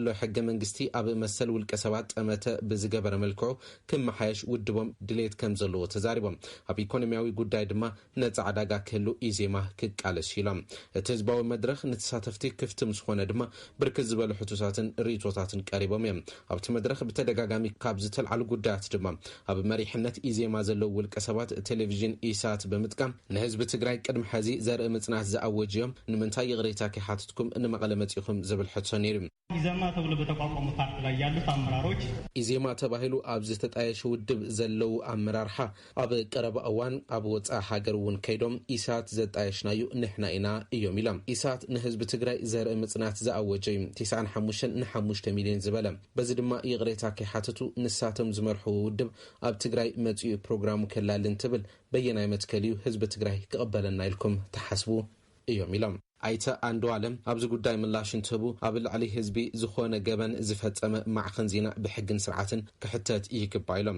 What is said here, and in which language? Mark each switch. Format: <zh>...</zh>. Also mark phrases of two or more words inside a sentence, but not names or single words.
<ti>ሕገ መንግስቲ ኣብ መሰል ውልቀ ሰባት ጠመተ ብዝገበረ መልክዑ ክመሓየሽ ውድቦም ድሌት ከም ዘለዎ ተዛሪቦም ኣብ ኢኮኖሚያዊ ጉዳይ ድማ ነፃ ዕዳጋ ክህሉ ኢዜማ ክቃለስ ኢሎም እቲ ህዝባዊ መድረኽ ንተሳተፍቲ ክፍቲ ምስ ኮነ ድማ ብርክት ዝበሉ ሕቶታትን ርእቶታትን ቀሪቦም እዮም ኣብቲ መድረኽ ብተደጋጋሚ ካብ ዝተልዓሉ ጉዳያት ድማ ኣብ መሪሕነት ኢዜማ ዘለው ውልቀ ሰባት ቴሌቪዥን ኢሳት ብምጥቃም ንህዝቢ ትግራይ ቅድሚ ሕዚ ዘርኢ ምጽናት ዝኣወጅ እዮም ንምንታይ ይቕሬታ ከሓትትኩም ንመቐለ መጺኹም ዝብል ሕቶ ነይሩ</ti> <am>ኢዜማ ተብሎ በተቋቋሙ ፓርቲ ላይ ያሉት አመራሮች</am> <ti>ኢዜማ ተባሂሉ ኣብ ዝተጣየሸ ውድብ ዘለው አመራርሓ ኣብ ቀረባ እዋን ኣብ ወፃኢ ሃገር እውን ከይዶም ኢሳት ዘጣየሽናዩ ንሕና ኢና እዮም ኢሎም ኢሳት ንህዝቢ ትግራይ ዘርኢ ምጽናት ዝኣወጀ 95 ሚልዮን ዝበለ በዚ ድማ ይቕሬታ ከሓትቱ ንሳቶም ዝመርሑ ውድብ ኣብ ትግራይ መጽኡ ፕሮግራሙ ከላልን ትብል በየናይ መትከልዩ ህዝቢ ትግራይ ክቕበለና ኢልኩም ተሓስቡ እዮም ኢሎም ኣይተ አንዱዓለም ኣብዚ ጉዳይ ምላሽ እንትህቡ ኣብ ልዕሊ ህዝቢ ዝኾነ ገበን ዝፈጸመ ማዕኸን ዜና ብሕግን ስርዓትን ክሕተት ይግባእ ኢሎም</ti>